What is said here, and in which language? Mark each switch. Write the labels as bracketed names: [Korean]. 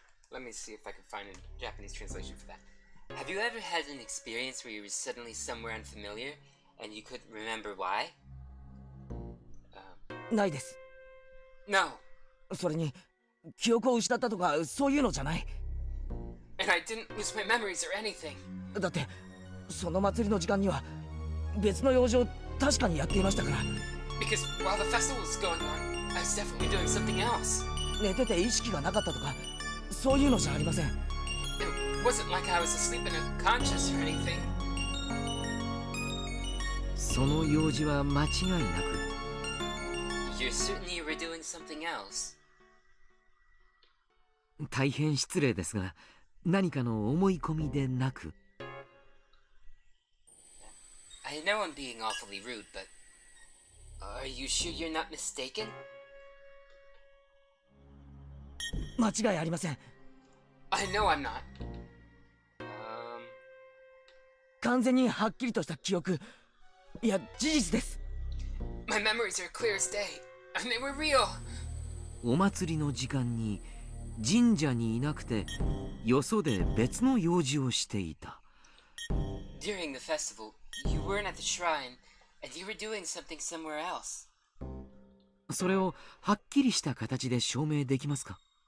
[English] Let me see if I can find a Japanese translation for that. Have you ever had an experience where you were suddenly somewhere unfamiliar and you couldn't remember why? [Japanese] ないです。 [English] No, [Japanese] それに記憶を失ったとかそういうのじゃない。 [English] And I didn't lose my memories or anything. [Japanese] だってその祭りの時間には別の用事を確かにやっていましたから。 [English] Because while the festival was going on, I was definitely doing something else. [Japanese] 寝てて意識がなかったとかそういうのじゃありません。 [English] It wasn't like I was asleep and unconscious or anything. [Japanese] その用事は間違いなく [English] You're certain you were doing something else? [Japanese] 大変失礼ですが、何かの思い込みでなく。 [English] I know I'm being awfully rude, but are you sure you're not mistaken? [Japanese] 間違いありません。 [English] I know I'm not. [Japanese] 完全にはっきりとした記憶、いや事実です。 [English] My memories are clear as day, and they were real. [Japanese] お祭りの時間に神社にいなくてよそで別の用事をしていた。 [English] During the festival, you weren't at the shrine, and you were doing something somewhere else. [Japanese] それをはっきりした形で証明できますか？